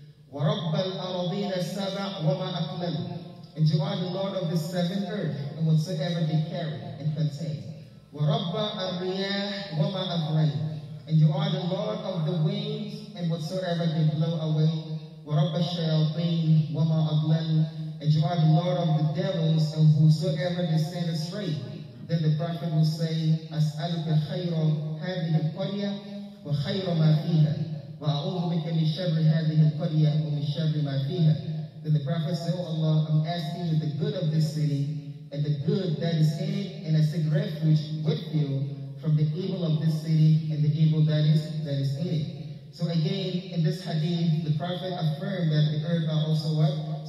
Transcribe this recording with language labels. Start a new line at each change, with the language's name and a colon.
Arabic: Wa rabbal aradin as-sab' wa ma aqlal.
English: And you are the Lord of the 7 earth and whatsoever they carry and contain.
Arabic: Wa rabba ar-riyah wa ma abrayn.
English: And you are the Lord of the winds and whatsoever they blow away.
Arabic: وَرَبَّ الشَّيَاطِينِ وَمَا أَضْلَلْ.
English: And you are the Lord of the devils and whosoever they send astray. Then the Prophet will say,
Arabic: أَسْأَلُكَ خَيْرَ هَذِهِ الْقَرْيَةِ وَخَيْرَ مَا فِيهَا وَأَعُوذُ بِكَ مِنْ شَرِّ هَذِهِ الْقَرْيَةِ وَمِنْ شَرِّ مَا فِيهَا.
English: Then the Prophet said, oh Allah, I'm asking you the good of this city and the good that is in it, and I seek refuge with you from the evil of this city and the evil that is in it. So again, in this hadith, the Prophet affirmed that the earth are also what?